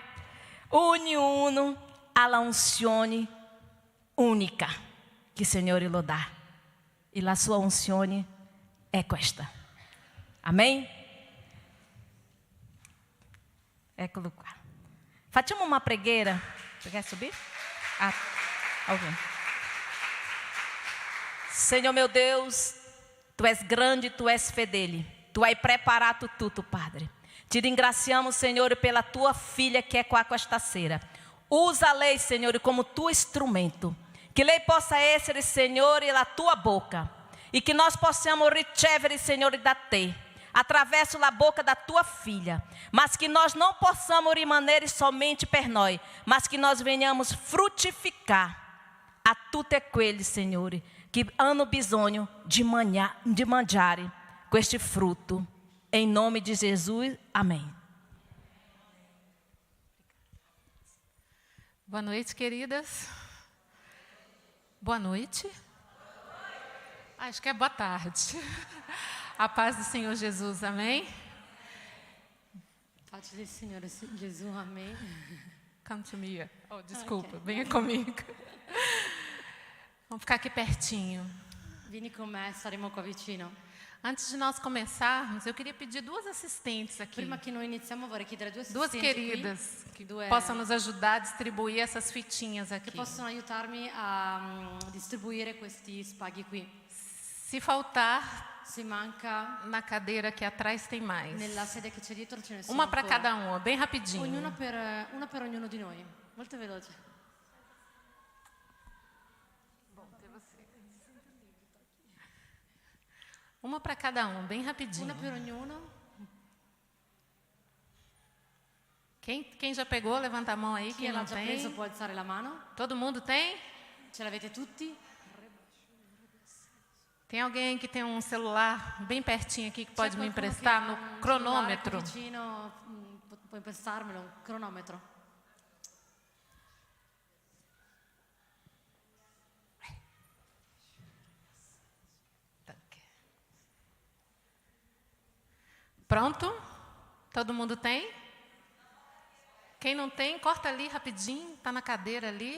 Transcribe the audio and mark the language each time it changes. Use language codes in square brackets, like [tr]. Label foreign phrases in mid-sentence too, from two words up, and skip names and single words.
[it] Ognuno ha la unzione unica che il Signore lo dà. E la sua unzione è questa. Amém? Eccolo qua. Facciamo uma preghiera. [pt] Você quer subir? Ah, ok. Senhor meu Deus, Tu és grande, Tu és fedele. [it] Tu hai [pt] preparado tudo, [it] Padre. Te ringraziamo, [pt] Senhor, pela [it] Tua filha [pt] que é [it] qua questa sera. Usa lei, [pt] Senhor, como Tu instrumento. [it] Que lei possa essere, Senhor, la Tua boca. [pt] E que nós possamos ricevere, Senhor, da Te. Através da boca da Tua filha. Mas que nós não possamos rimanere somente [it] per noi. [pt] Mas que nós venhamos frutificar a tutti aqueles, Senhor, que [it] hanno bisogno [pt] de [it] mangiare questo [pt] fruto. Em nome de Jesus, amém. Boa noite, queridas. Boa noite. Acho que é boa tarde. A paz do Senhor Jesus, amém? Pace del Signore Gesù, amém. [en] Come to me. [pt] Oh, desculpa, venha comigo. Vamos ficar aqui pertinho. [it] Vieni con me, staremo qua vicino. [pt] Antes de nós começarmos, eu queria pedir duas assistentes aqui. [it] Prima che noi iniziamo vorrei chiedere due [pt] Duas [it] assistenti [pt] queridas [it] qui, [pt] que possam nos ajudar a distribuir essas fitinhas aqui. [it] che possono aiutarmi a distribuire questi spaghi qui. [pt] Se faltar, [it] Se manca, [pt] na cadeira aqui atrás tem mais. [it] nella sede che c'è dietro ce ne sono [pt] Uma para [it] ancora. [pt] cada uma, bem rapidinho. [it] Una per ognuno di noi. Molto veloce. [pt] Uma para cada um, bem rapidinho. [it] Una per ognuno. [pt] Quem já pegou, levanta a mão aí. [it] Chi [pt] Quem [it] l'ha [pt] não [it] già [pt] tem? [it] preso può alzare la mano. [pt] Todo mundo tem? [it] Ce l'avete tutti? [pt] Tem alguém que tem um celular bem pertinho aqui que pode [it] C'è [pt] me [it] qualcuno [pt] emprestar [it] che ha [pt] no [it] un [pt] cronômetro? [it] cellulare qui vicino, puoi prestarmelo, un cronometro. [pt] Pronto? Todo mundo tem? Quem não tem, corta ali rapidinho, está na cadeira ali.